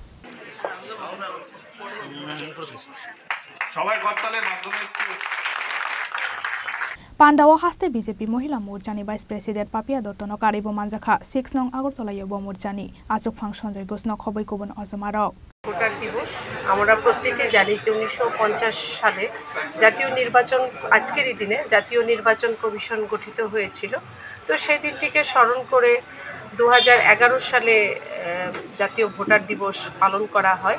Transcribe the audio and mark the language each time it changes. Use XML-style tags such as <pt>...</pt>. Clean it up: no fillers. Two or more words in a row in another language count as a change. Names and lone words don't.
<trp>पान्डाओ हास्ते बीजेपी महिला मोर्चानि</trp> <en>vice president</en> <trp>पापिया दत्तनो कारिबो मानजाखा 6 नं আগরতলা युवा मोर्चानि आचक फांसन जय घोषणा खबै कोबन अजमारो</trp> <bn>ভোটার দিবস আমরা প্রত্যেকে জানি যে 1950 সালে জাতীয় নির্বাচন আজকেরই দিনে জাতীয় নির্বাচন কমিশন গঠিত হয়েছিল। তো সেই দিনটিকে স্মরণ করে 2011 সালে জাতীয় ভোটার দিবস পালন করা হয়।</bn>